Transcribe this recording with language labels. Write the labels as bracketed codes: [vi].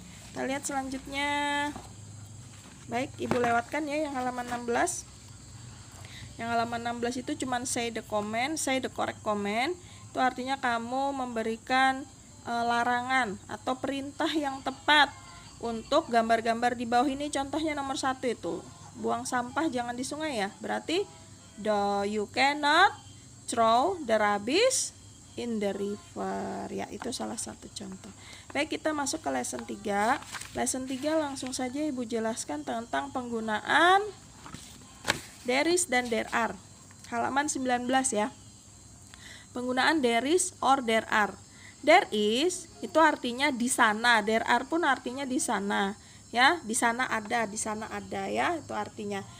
[id] Kita lihat selanjutnya. Baik, Ibu lewatkan ya yang halaman 16. Yang halaman 16 itu cuman [en] say the comment, say the correct comment. [id] Itu artinya kamu memberikan larangan atau perintah yang tepat untuk gambar-gambar di bawah ini. Contohnya nomor 1 itu, buang sampah jangan di sungai ya. [en] Berarti you cannot throw the rubbish in the river. [id] Ya, itu salah satu contoh. Baik, kita masuk ke lesson 3. Lesson 3 langsung saja Ibu jelaskan tentang penggunaan there is dan there are. Halaman 19 ya. Penggunaan there is or there are. There is itu artinya di sana, there are pun artinya di sana, ya, di sana ada ya, itu artinya.